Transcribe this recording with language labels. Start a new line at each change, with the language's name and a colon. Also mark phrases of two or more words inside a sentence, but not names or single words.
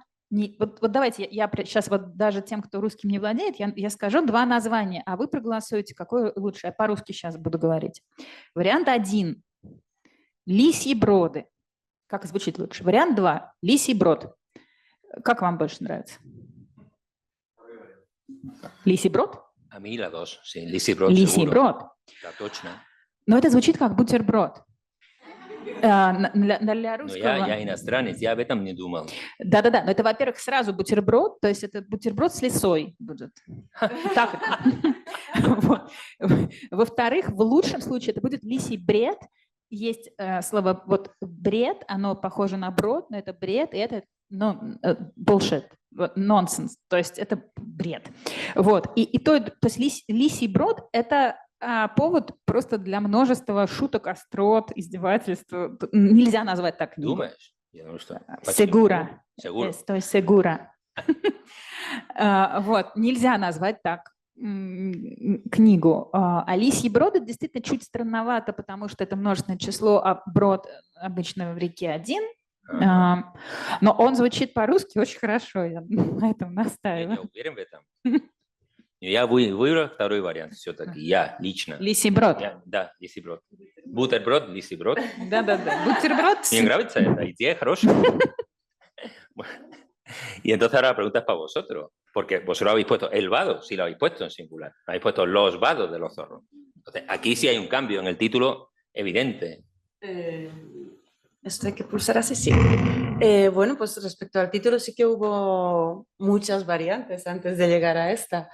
Russian: Вот давайте, я сейчас вот даже тем, кто русским не владеет, я скажу два названия, а вы проголосуете, какое лучше. Я по-русски сейчас буду говорить. Вариант 1 – лисьи броды. Как звучит лучше? Вариант 2 – лисий брод. Как вам больше нравится? Лисий брод?
Spanish: A mí la dos, sí,
Russian: лисий брод. Лисий брод. Да, точно. Но это звучит как бутерброд. Для русского... Но я иностранец, я об этом не думал. Да-да-да, но это, во-первых, сразу бутерброд, то есть это бутерброд с лисой будет. Так это. Во-вторых, в лучшем случае это будет лисий бред. Есть слово вот бред, оно похоже на брод, но это бред, и это
English: bullshit, nonsense,
Russian: то есть это бред. Вот. То есть лисий брод – это повод просто для множества шуток, острот, издевательств. Нельзя назвать так книгу. Думаешь? Я думаю, что...
Spanish: Segura. Seguro. Estoy segura.
Russian: Вот. Нельзя назвать так книгу. А лисьи броды действительно чуть странновато, потому что это множественное число, а брод обычно в реке один. Но он звучит по-русски очень хорошо. Я на этом настаиваю. Я уверен в этом. Я выбрал второй вариант все-таки, я лично. Лисий брод. Да, лисий брод. Бутерброд, лисий брод. Да-да-да, бутерброд. Мне нравится эта идея, хорошая.
Spanish: Y entonces ahora la pregunta es para vosotros, porque vosotros habéis puesto el vado, sí lo habéis puesto en singular, habéis puesto los vados de los zorros. Entonces, aquí sí hay un cambio en el título evidente. Esto hay que pulsar así, sí. Bueno, pues respecto al título sí que hubo muchas variantes antes de llegar a esta.